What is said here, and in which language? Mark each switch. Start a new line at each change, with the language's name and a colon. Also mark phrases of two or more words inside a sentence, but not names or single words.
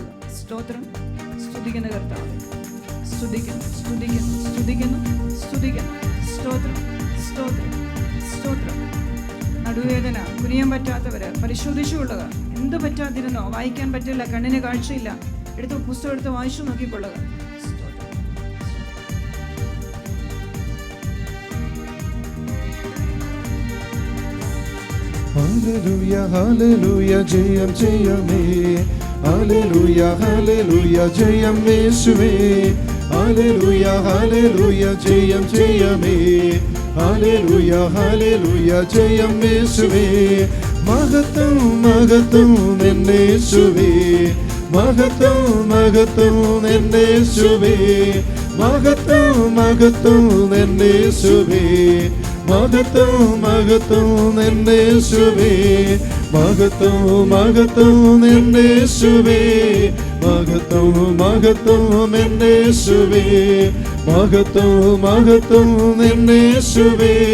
Malayalam: സ്തോത്രം. സ്തുതിക്കുന്ന കർത്താവേ, സ്തുതിക്കുന്നു. സ്തോത്രം. നടുവേദന, കുനിയാൻ പറ്റാത്തവര് പരിശോധിച്ചുകൊള്ളുക. എന്ത് പറ്റാതിരുന്നോ? വായിക്കാൻ പറ്റില്ല, കണ്ണിന് കാഴ്ചയില്ല, പുസ്തകം എടുത്ത് വായിച്ചു നോക്കിക്കൊള്ളുക. ഹല്ലേലൂയ്യാ, ഹല്ലേലൂയ്യാ, ജയം ജയമേ. ഹല്ലേലൂയ്യാ, ഹല്ലേലൂയ്യാ, ജയം യേശുവേ. ഹല്ലേലൂയ്യാ, ഹല്ലേലൂയ്യാ, ജയം ജയമേ. ഹല്ലേലൂയ്യാ, ഹല്ലേലൂയ്യാ, ജയം യേശുവേ. മഹത്വം മഹത്വം നിന്നെ യേശുവേ. മഹത്വം മഹത്വം നിന്നെ യേശുവേ. മഹത്വം മഹത്വം നിന്നെ യേശുവേ. മഹത്വം നിന്നെ യേശുവേ. മഹത്വം നിന്നെ യേശുവേ. മഹത്വം നിന്നെ യേശുവേ. മഹത്വം നിന്നെ യേശുവേ.